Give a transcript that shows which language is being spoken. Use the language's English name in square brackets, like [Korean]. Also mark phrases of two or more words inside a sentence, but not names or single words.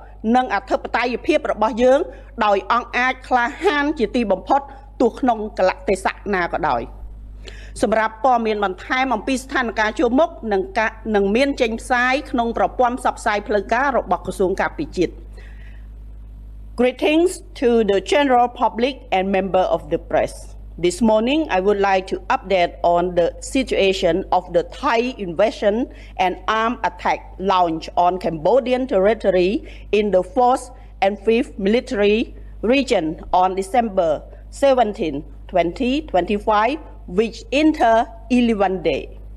[Khmer] និងអធិបតេយ្យភាពរបស់យើងដោយអង្គអាចក្លាហានជាទីបំផុតទោះក្នុងកលៈទេសៈណាក៏ដោយសម្រាប់ព័ត៌មានបន្ថែមអំពីស្ថានភាពជួរមុខនឹងមានចេញផ្សាយក្នុងប្រព័ន្ធផ្សព្វផ្សាយផ្លូវការរបស់ក្រសួងការពារជាតិ [English] Greetings to the general public and member of the press. This morning, I would like to update on the situation of the Thai invasion and armed attack launched on Cambodian territory in the 4th and 5th Military Region on December 17, 2025, which enter 11 days.